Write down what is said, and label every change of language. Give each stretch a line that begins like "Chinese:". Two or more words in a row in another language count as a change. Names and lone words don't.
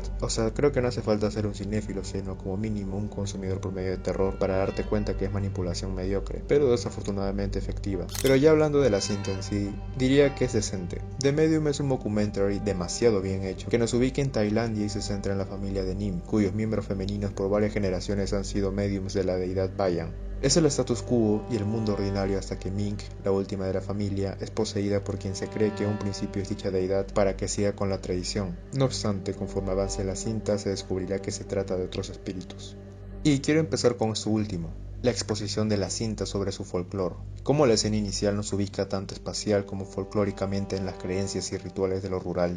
Spanish: O sea, creo que no hace falta ser un cinéfilo, sino como mínimo un consumidor promedio de terror para darte cuenta que es manipulación mediocre, pero desafortunadamente efectiva. Pero ya hablando de la cinta en sí, diría que es decente. The Medium es un documentary demasiado bien hecho, que nos ubica en Tailandia y se centra en la familia de Nim, cuyos miembros femeninos por varias generaciones han sido mediums de la deidad Bayan. Es el
Latin: status quo
Spanish: y el mundo ordinario hasta que Mink, la última de la familia, es poseída por quien se cree que a un principio es dicha deidad para que siga con la tradición. No obstante, conforme avance la cinta se descubrirá que se trata de otros espíritus. Y quiero empezar con esto último, la exposición de la cinta sobre su folclore, cómo la escena inicial nos ubica tanto espacial como folclóricamente en las creencias y rituales de lo rural.